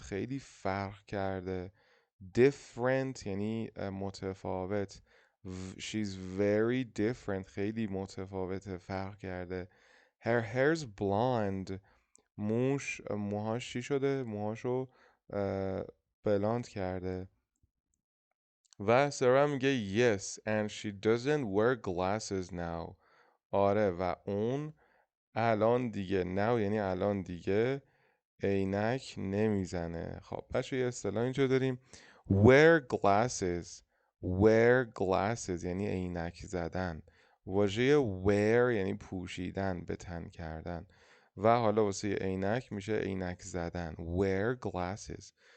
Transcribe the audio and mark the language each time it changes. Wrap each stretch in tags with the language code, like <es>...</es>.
<fa>خیلی فرق کرده. Different یعنی متفاوت.</fa> <en>She's very different.</en> <fa>خیلی متفاوته، فرق کرده.</fa> <en>Her hair's blonde.</en> <fa>موهاش چی شده؟ موهاشو بلاند کرده. و سارا میگه</fa> <en>yes and she doesn't wear glasses now.</en> <fa>آره و اون الان دیگه</fa> <en>now</en> <fa>یعنی الان دیگه عینک نمیزنه. خب بچه یه اصطلاح اینجا داریم wear glasses یعنی عینک زدن. واژه wear یعنی پوشیدن، به تن کردن، و حالا واسه عینک میشه عینک زدن wear glasses.</fa>